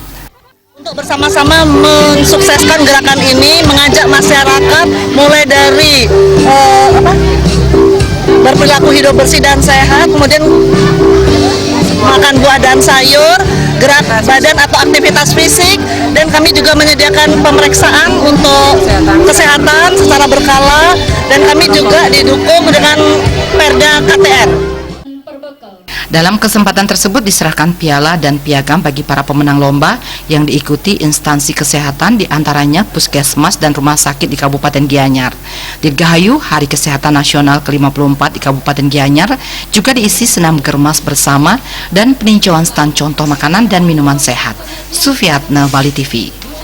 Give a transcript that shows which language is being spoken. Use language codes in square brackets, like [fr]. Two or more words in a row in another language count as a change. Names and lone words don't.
[id] Untuk bersama-sama mensukseskan gerakan ini, mengajak masyarakat mulai dari berperilaku hidup bersih dan sehat, kemudian makan buah dan sayur, gerak badan atau aktivitas fisik, dan kami juga menyediakan pemeriksaan untuk kesehatan secara berkala, dan kami juga didukung dengan Perda KTR. Dalam kesempatan tersebut diserahkan piala dan piagam bagi para pemenang lomba yang diikuti instansi kesehatan diantaranya Puskesmas dan Rumah Sakit di Kabupaten Gianyar. Dirgahayu Hari Kesehatan Nasional ke-54 di Kabupaten Gianyar juga diisi senam germas bersama dan peninjauan stand contoh makanan dan minuman sehat. Sufiatna, Bali TV.